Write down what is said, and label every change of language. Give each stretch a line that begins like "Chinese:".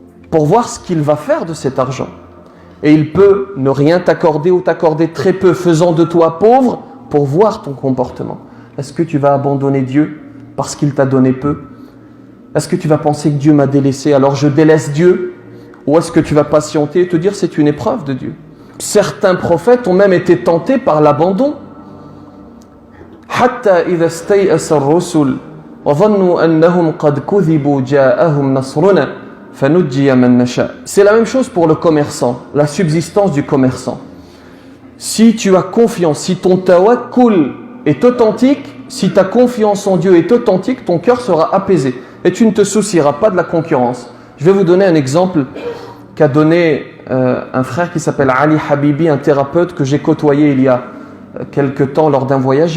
French: Pour voir ce qu'il va faire de cet argent. Et il peut ne rien t'accorder ou t'accorder très peu, faisant de toi pauvre pour voir ton comportement. Est-ce que tu vas abandonner Dieu parce qu'il t'a donné peu? Est-ce que tu vas penser que Dieu m'a délaissé, alors je délaisse Dieu? Ou est-ce que tu vas patienter et te dire c'est une épreuve de Dieu? Certains prophètes ont même été tentés par l'abandon.
Arabic: حتى إذا استيأس الرسل وظنوا أنهم قد كذبوا جاءهم نصرنا فنجي من نشاء.
French: C'est la même chose pour le commerçant, la subsistance du commerçant. Si tu as confiance, si ton tawakkul est authentique, si ta confiance en Dieu est authentique, ton cœur sera apaisé et tu ne te soucieras pas de la concurrence. Je vais vous donner un exemple qu'a donné un frère qui s'appelle Ali Habibi, un thérapeute que j'ai côtoyé il y a quelque temps lors d'un voyage.